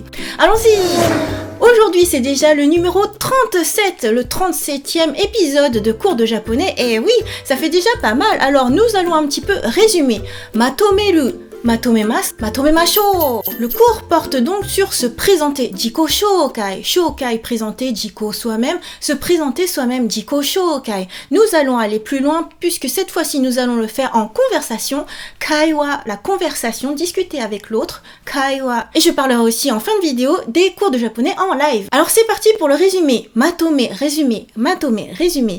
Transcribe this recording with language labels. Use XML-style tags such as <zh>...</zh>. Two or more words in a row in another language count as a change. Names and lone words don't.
<fr>Allons-y! Aujourd'hui, c'est déjà le numéro 37, le 37e épisode de cours de japonais. Et oui, ça fait déjà pas mal. Alors, nous allons un petit peu résumer. Matomeru.</fr> <ja>まとめます、まとめましょう.</ja> <fr>Le cours porte donc sur se présenter,</fr> <ja>自己紹介,</ja> <fr>shoukai présenter, jiko soi-même, se présenter soi-même,</fr> <ja>自己紹介.</ja> <fr>Nous allons aller plus loin puisque cette fois-ci nous allons le faire en conversation, kaiwa, la conversation, discuter avec l'autre, kaiwa. Et je parlerai aussi en fin de vidéo des cours de japonais en live. Alors c'est parti pour le résumé, matome, résumé, matome, résumé.</fr>